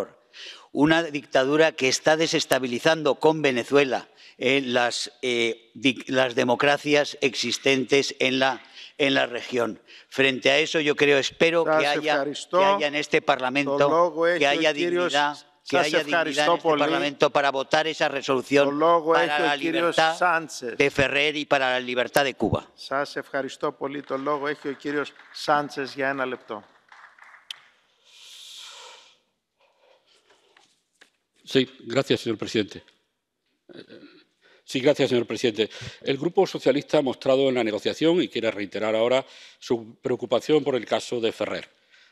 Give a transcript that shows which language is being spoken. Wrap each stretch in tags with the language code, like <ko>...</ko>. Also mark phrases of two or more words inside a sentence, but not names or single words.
<es>Una dictadura que está desestabilizando con Venezuela las democracias existentes en la región. Frente a eso, yo espero que haya en este Parlamento, que haya dignidad, en este Parlamento para votar esa resolución para la libertad de Ferrer y para la libertad de Cuba.</es> <el>Σας ευχαριστώ πολύ. Το λόγο έχει ο κύριος Σάντσες για 1 λεπτό.</el> <es>Sí, gracias, señor presidente. Sí, gracias, señor presidente. El Grupo Socialista ha mostrado en la negociación y quiere reiterar ahora su preocupación por el caso de Ferrer.</es>